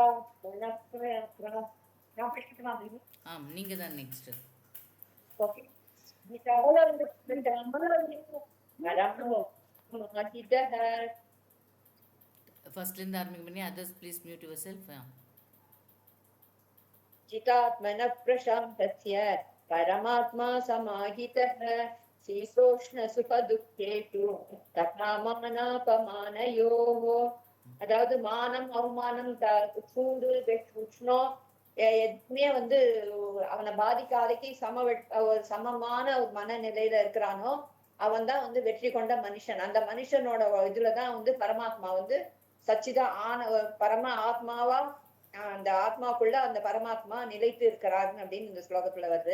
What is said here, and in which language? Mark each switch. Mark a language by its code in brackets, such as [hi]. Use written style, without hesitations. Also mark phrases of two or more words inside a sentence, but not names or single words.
[ta] நீங்க தான் நெக்ஸ்ட். ஓகே. ஃபர்ஸ்ட்ல இருந்து ஆரம்பிக்க பண்ணி [en] others please mute yourself. [sa] चितात्मन प्रशान्तस्य परमात्मा समाहितः शीतोष्ण सुख दुःखेषु तथा मानापमानयोः. [ta] அதாவது மானம் அவமானம் சூடு உஷ்ணம் எதுவுமே அவனை பாதிக்காதைக்கு சமமான ஒரு மனநிலையில இருக்கிறானோ அவன் தான் வெற்றி கொண்ட மனுஷன். அந்த மனுஷனோட இதுலதான் பரமாத்மா சச்சிதா பரம ஆத்மாவா அந்த ஆத்மாக்குள்ள அந்த பரமாத்மா நிலைத்து இருக்கிறார் அப்படின்னு இந்த ஸ்லோகத்துல வருது.